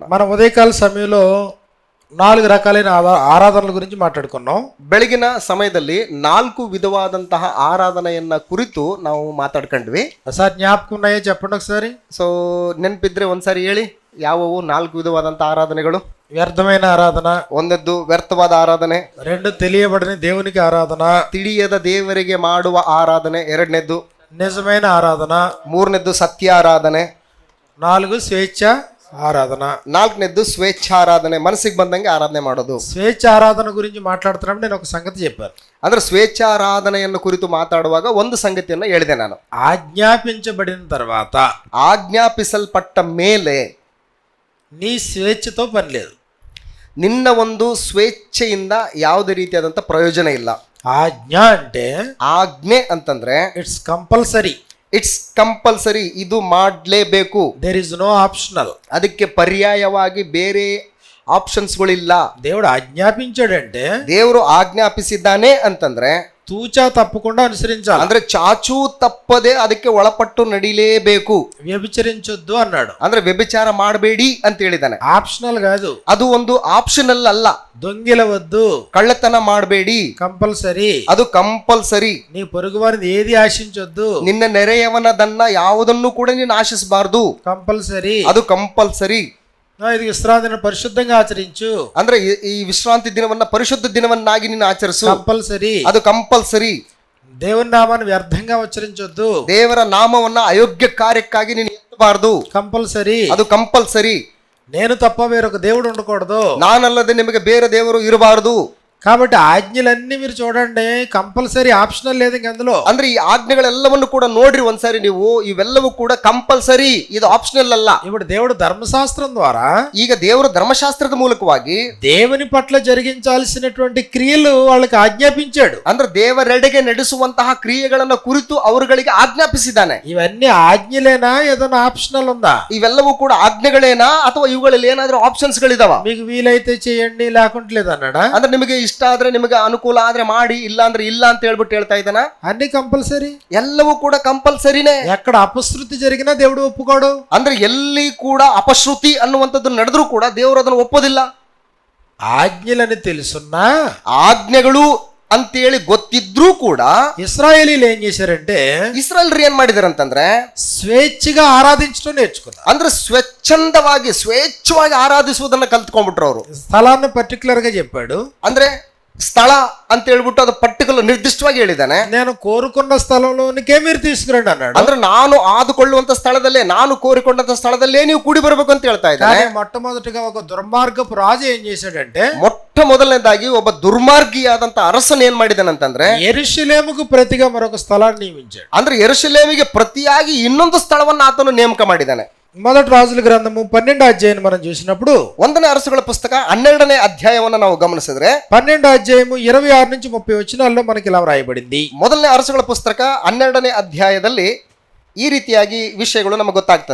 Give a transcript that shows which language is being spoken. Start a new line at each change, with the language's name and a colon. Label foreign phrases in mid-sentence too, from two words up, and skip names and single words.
Telugu: మన ఉదయకాల సమయంలో 4 రకాలైన ఆరాధనల గురించి మాట్లాడుకున్నాం.
Kannada: ಬೆಳಗಿನ ಸಮಯದಲ್ಲಿ 4 ವಿಧವಾದಂತಹ ಆರಾಧನೆಯನ್ನ ಕುರಿತು ನಾವು ಮಾತಾಡ್ಕೊಂಡ್ವಿ.
Telugu: సార్ జ్ఞాపకం ఉన్నాయో చెప్పండి ఒకసారి.
Kannada: ಸೊ ನೆನಪಿದ್ರೆ ಒಂದ್ಸಾರಿ ಹೇಳಿ, ಯಾವುವು 4 ವಿಧವಾದಂತಹ ಆರಾಧನೆಗಳು?
Telugu: వ్యర్థమైన ఆరాధన,
Kannada: ಒಂದದ್ದು ವ್ಯರ್ಥವಾದ ಆರಾಧನೆ.
Telugu: 2 తెలియబడిన దేవునికి ఆరాధన,
Kannada: ತಿಳಿಯದ ದೇವರಿಗೆ ಮಾಡುವ ಆರಾಧನೆ. 2ನೇದ್ದು
Telugu: నిజమైన ఆరాధన.
Kannada: 3ನೇದ್ದು ಸತ್ಯ ಆರಾಧನೆ.
Telugu: 4 స్వేచ్ఛ ఆరాధన.
Kannada: 4ನೇದ್ದು ಸ್ವೇಚ್ಛಾರಾಧನೆ, ಮನಸ್ಸಿಗೆ ಬಂದಂಗೆ ಆರಾಧನೆ ಮಾಡೋದು.
Telugu: స్వేచ్ఛ ఆరాధన గురించి మాట్లాడుతున్నప్పుడు నేను ఒక సంగతి చెప్పాను.
Kannada: ಅಂದ್ರೆ ಸ್ವೇಚ್ಛಾರಾಧನೆಯನ್ನು ಕುರಿತು ಮಾತಾಡುವಾಗ ಒಂದು ಸಂಗತಿಯನ್ನು ಹೇಳಿದೆ ನಾನು.
Telugu: ఆజ్ఞాపించబడిన తర్వాత,
Kannada: ಆಜ್ಞಾಪಿಸಲ್ಪಟ್ಟ ಮೇಲೆ
Telugu: నీ స్వేచ్ఛతో పని లేదు.
Kannada: ನಿನ್ನ ಒಂದು ಸ್ವೇಚ್ಛೆಯಿಂದ ಯಾವುದೇ ರೀತಿಯಾದಂಥ ಪ್ರಯೋಜನ ಇಲ್ಲ.
Telugu: ఆజ్ఞ అంటే
Kannada: ಆಜ್ಞೆ ಅಂತಂದ್ರೆ
English: It's compulsory. It's compulsory,
Kannada: ಇದು ಮಾಡಲೇಬೇಕು.
English: There is no optional.
Kannada: ಅದಕ್ಕೆ ಪರ್ಯಾಯವಾಗಿ ಬೇರೆ ಆಪ್ಷನ್ಸ್ಗಳಿಲ್ಲ.
Telugu: దేవుడు ఆజ్ఞాపించాడంటే,
Kannada: ದೇವರು ಆಜ್ಞಾಪಿಸಿದ್ದಾನೆ ಅಂತಂದ್ರೆ
Telugu: తూచా తప్పకుండా అనుసరించాలి.
Kannada: ಅಂದ್ರೆ ಚಾಚೂ ತಪ್ಪದೆ ಅದಕ್ಕೆ ಒಳಪಟ್ಟು ನಡಿಲೇಬೇಕು.
Telugu: వ్యభిచరించొద్దు అన్నాడు.
Kannada: ಅಂದ್ರೆ ವ್ಯಭಿಚಾರ ಮಾಡಬೇಡಿ ಅಂತ ಹೇಳಿದಾನೆ.
Telugu: ఆప్షనల్ కాదు,
Kannada: ಅದು ಒಂದು ಆಪ್ಷನಲ್ ಅಲ್ಲ.
Telugu: దొంగిలవద్దు,
Kannada: ಕಳ್ಳತನ ಮಾಡಬೇಡಿ,
Telugu: కంపల్సరీ.
Kannada: ಅದು ಕಂಪಲ್ಸರಿ.
Telugu: నీ పొరుగు వారిని ఏది ఆశించొద్దు,
Kannada: ನಿನ್ನ ನೆರೆಯವನದನ್ನ ಯಾವುದನ್ನು ಕೂಡ ನೀನು ಆಶಿಸಬಾರದು,
Telugu: కంపల్సరీ.
Kannada: ಅದು ಕಂಪಲ್ಸರಿ.
Telugu: ఇది విశ్రాంతి దినం పరిశుద్ధంగా ఆచరించు.
Kannada: ಅಂದ್ರೆ ಈ ವಿಶ್ರಾಂತಿ ದಿನವನ್ನ ಪರಿಶುದ್ಧ ದಿನವನ್ನಾಗಿ ನೀನು ಆಚರಿಸು,
Telugu: కంపల్సరీ.
Kannada: ಅದು ಕಂಪಲ್ಸರಿ.
Telugu: దేవుని నామాన్ని వ్యర్థంగా ఉచ్చరించొద్దు,
Kannada: ದೇವರ ನಾಮವನ್ನ ಅಯೋಗ್ಯ ಕಾರ್ಯಕ್ಕಾಗಿ ನೀನು ಎತ್ತಬಾರದು,
Telugu: కంపల్సరీ.
Kannada: ಅದು ಕಂಪಲ್ಸರಿ.
Telugu: నేను తప్ప వేరొక దేవుడు ఉండకూడదు,
Kannada: ನಾನಲ್ಲದೆ ನಿಮಗೆ ಬೇರೆ ದೇವರು ಇರಬಾರದು.
Telugu: కాబట్టి ఆజ్ఞలన్నీ మీరు చూడండి, కంపల్సరీ, ఆప్షనల్ లేదు ఇంక అందులో.
Kannada: ಅಂದ್ರೆ ಈ ಆಜ್ಞೆಗಳೆಲ್ಲವನ್ನು ಕೂಡ ನೋಡ್ರಿ ಒಂದ್ಸಾರಿ ನೀವು. ಇವೆಲ್ಲವೂ ಕೂಡ ಕಂಪಲ್ಸರಿ, ಇದು ಆಪ್ಷನಲ್ ಅಲ್ಲ.
Telugu: ఇప్పుడు దేవుడు ధర్మశాస్త్రం ద్వారా,
Kannada: ಈಗ ದೇವರು ಧರ್ಮಶಾಸ್ತ್ರದ ಮೂಲಕವಾಗಿ
Telugu: దేవుని పట్ల జరిగించాల్సినటువంటి క్రియలు వాళ్ళకి ఆజ్ఞాపించాడు.
Kannada: ಅಂದ್ರೆ ದೇವರೆಡೆಗೆ ನಡೆಸುವಂತಹ ಕ್ರಿಯೆಗಳನ್ನ ಕುರಿತು ಅವರುಗಳಿಗೆ ಆಜ್ಞಾಪಿಸಿದ್ದಾನೆ.
Telugu: ఇవన్నీ ఆజ్ఞలేనా, ఏదైనా ఆప్షనల్ ఉందా?
Kannada: ಇವೆಲ್ಲವೂ ಕೂಡ ಆಜ್ಞೆಗಳೇನಾ ಅಥವಾ ಇವುಗಳಲ್ಲಿ ಏನಾದ್ರೂ ಆಪ್ಷನ್ಸ್ ಗಳಿದಾವ?
Telugu: మీకు వీలైతే చేయండి, లేకుంటే లేదన్నాడా?
Kannada: ಅಂದ್ರೆ ನಿಮಗೆ ಇಷ್ಟ ಆದ್ರೆ, ನಿಮಗೆ ಅನುಕೂಲ ಆದ್ರೆ ಮಾಡಿ, ಇಲ್ಲ ಅಂದ್ರೆ ಇಲ್ಲ ಅಂತ ಹೇಳ್ಬಿಟ್ಟು ಹೇಳ್ತಾ ಇದ್ದಾನ.
Telugu: అన్ని కంపల్సరీ,
Kannada: ಎಲ್ಲವೂ ಕೂಡ ಕಂಪಲ್ಸರಿನೇ.
Telugu: ఎక్కడ అపశృతి జరిగినా దేవుడు ఒప్పుకోడు.
Kannada: ಅಂದ್ರೆ ಎಲ್ಲಿ ಕೂಡ ಅಪಶ್ರುತಿ ಅನ್ನುವಂಥದ್ದು ನಡೆದ್ರೂ ಕೂಡ ದೇವರು ಅದನ್ನು ಒಪ್ಪೋದಿಲ್ಲ.
Telugu: ఆజ్ఞలని తెలుసున్నా,
Kannada: ಆಜ್ಞೆಗಳು ಅಂತೇಳಿ ಗೊತ್ತಿದ್ರೂ ಕೂಡ
Telugu: ఇశ్రాయేలీలు ఏం చేశారంటే,
Kannada: ಇಸ್ರಾಯೇಲ್ರು ಏನ್ ಮಾಡಿದಾರಂತಂದ್ರೆ
Telugu: స్వేచ్ఛగా ఆరాధించడం నేర్చుకున్నారు.
Kannada: ಅಂದ್ರೆ ಸ್ವೇಚ್ಛವಾಗಿ ಆರಾಧಿಸುವುದನ್ನ ಕಲ್ತ್ಕೊಂಡ್ಬಿಟ್ರು ಅವರು.
Telugu: స్థలాన్ని పర్టికులర్ గా చెప్పాడు.
Kannada: ಅಂದ್ರೆ ಸ್ಥಳ ಅಂತ ಹೇಳ್ಬಿಟ್ಟು ಅದು ಪರ್ಟಿಕ್ಯುಲರ್ ನಿರ್ದಿಷ್ಟವಾಗಿ ಹೇಳಿದ್ದಾನೆ.
Telugu: నేను కోరుకున్న స్థలంలోనికే మీరు తీసుకురండి అన్నాడు.
Kannada: ಅಂದ್ರೆ ನಾನು ಆದುಕೊಳ್ಳುವಂತ ಸ್ಥಳದಲ್ಲೇ, ನಾನು ಕೋರಿಕೊಂಡಂತ ಸ್ಥಳದಲ್ಲೇ ನೀವು ಕೂಡಿ ಬರಬೇಕು ಅಂತ ಹೇಳ್ತಾ ಇದ್ದಾನೆ.
Telugu: మొట్టమొదటిగా ఒక దుర్మార్గపు రాజు ఏం చేశాడంటే,
Kannada: ಮೊಟ್ಟ ಮೊದಲನೇದಾಗಿ ಒಬ್ಬ ದುರ್ಮಾರ್ಗಿಯಾದಂತ ಅರಸನ್ ಏನ್ ಮಾಡಿದಾನಂತಂದ್ರೆ,
Telugu: యెరూషలేముకు ప్రతిగా మరొక స్థలాన్ని నియమించాడు.
Kannada: ಅಂದ್ರೆ ಯೆರೂಷಲೇಮಿಗೆ ಪ್ರತಿಯಾಗಿ ಇನ್ನೊಂದು ಸ್ಥಳವನ್ನ ಆತನು ನೇಮಕ ಮಾಡಿದ್ದಾನೆ.
Telugu: మొదటి రాజుల గ్రంథము 12వ అధ్యాయం మనం చూసినప్పుడు,
Kannada: 1ನೇ ಅರಸುಗಳ ಪುಸ್ತಕ 12ನೇ ಅಧ್ಯಾಯವನ್ನು ನಾವು ಗಮನಿಸಿದ್ರೆ,
Telugu: 12వ అధ్యాయము 26 నుంచి 30 వచనాల్లో మనకి ఇలా వ్రాయబడింది.
Kannada: ಮೊದಲನೇ ಅರಸುಗಳ ಪುಸ್ತಕ 12ನೇ ಅಧ್ಯಾಯದಲ್ಲಿ ಈ ರೀತಿಯಾಗಿ ವಿಷಯಗಳು ನಮಗೆ ಗೊತ್ತಾಗ್ತದೆ.